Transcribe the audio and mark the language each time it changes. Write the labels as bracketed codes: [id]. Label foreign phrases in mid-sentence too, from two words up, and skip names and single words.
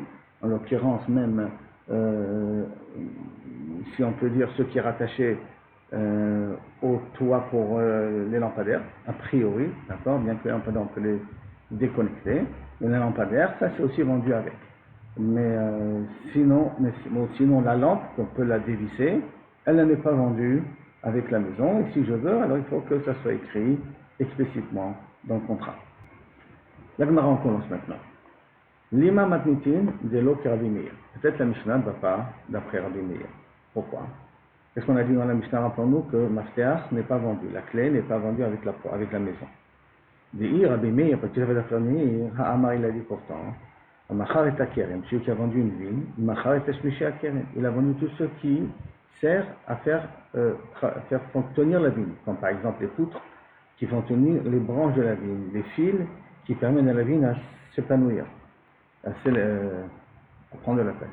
[fr] En l'occurrence même, si on peut dire ce qui est rattaché au toit pour les lampadaires, a priori, d'accord, bien que les lampadaires on peut les déconnecter, mais les lampadaires, ça c'est aussi vendu avec. Mais sinon la lampe, on peut la dévisser, elle n'est pas vendue avec la maison, et si je veux, alors il faut que ça soit écrit explicitement dans le contrat. La Gemara, on commence maintenant. [arc] לימא מתניתין דלא רבי מאיר. [fr] Peut-être la Mishnah ne va pas d'après Rabbi Meir. Pourquoi? Qu'est-ce qu'on a dit dans la Mishnah? Rappelons-nous que Mafteach n'est pas vendu, la clé n'est pas vendue avec la maison. Dit Rabbi Meir, parce qu'il avait d'affaire Meir, Ha'amar il a dit pourtant, [he] מכר את הכרם, [fr] celui qui a vendu une vigne, [he] מכר את תשמישי הכרם, [fr] il a vendu tout ce qui sert à faire tenir la vigne, comme par exemple les poutres qui font tenir les branches de la vigne, les fils qui permettent à la vigne à s'épanouir, à prendre de la place.